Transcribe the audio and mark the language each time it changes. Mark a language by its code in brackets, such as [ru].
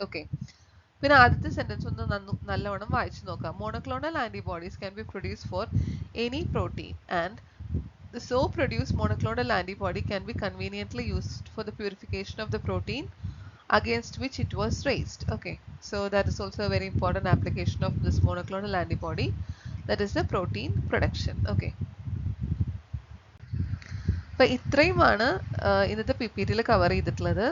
[ml] Okay, പിന്നെ ആദ്യത്തെ sentence ഒന്ന് നല്ലവണ്ണം വായിച്ചു നോക്കാം. [en] Monoclonal antibodies can be produce for any protein and the so produced monoclonal antibody can be conveniently used for the purification of the protein against which it was raised. Okay, so that is also a very important application of this monoclonal antibody, that is the protein production. [ml] Okay, അപ്പോൾ ഇത്രയുമാണ് ഇന്നത്തെ P P ടിയിൽ cover ചെയ്തിട്ടുള്ളത്.